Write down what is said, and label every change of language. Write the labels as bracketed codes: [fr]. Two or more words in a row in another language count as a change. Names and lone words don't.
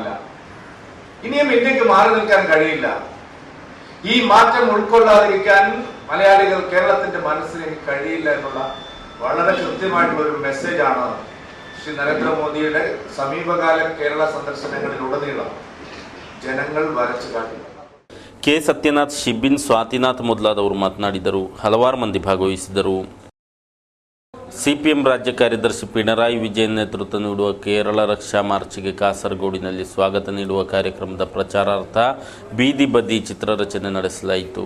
[ml] ഇനിയും ഇന്ത്യക്ക് മാറി നിൽക്കാൻ കഴിയില്ല. ഈ മാറ്റം ഉൾക്കൊള്ളാതിരിക്കാൻ മലയാളികൾ, കേരളത്തിന്റെ മനസ്സിന് കഴിയില്ല എന്നുള്ള വളരെ കൃത്യമായിട്ടുള്ള ഒരു മെസ്സേജാണ് ശ്രീ നരേന്ദ്രമോദിയുടെ സമീപകാല കേരള സന്ദർശനങ്ങളിലുടനീളം ജനങ്ങൾ വരച്ചു കാട്ടി. [kn] ಕೆ ಸತ್ಯನಾಥ್, ಶಿಬಿನ್, ಸ್ವಾತಿನಾಥ್ ಮೊದಲಾದವರು ಮಾತನಾಡಿದರು. ಹಲವಾರು ಮಂದಿ ಭಾಗವಹಿಸಿದರು. ಸಿಪಿಎಂ ರಾಜ್ಯ ಕಾರ್ಯದರ್ಶಿ ಪಿಣರಾಯಿ ವಿಜಯನ್ ನೇತೃತ್ವ ನೀಡುವ ಕೇರಳ ರಕ್ಷಾ ಮಾರ್ಚ್ಗೆ ಕಾಸರಗೋಡಿನಲ್ಲಿ ಸ್ವಾಗತ ನೀಡುವ ಕಾರ್ಯಕ್ರಮದ ಪ್ರಚಾರಾರ್ಥ ಬೀದಿ ಬದಿ ಚಿತ್ರರಚನೆ ನಡೆಸಲಾಯಿತು.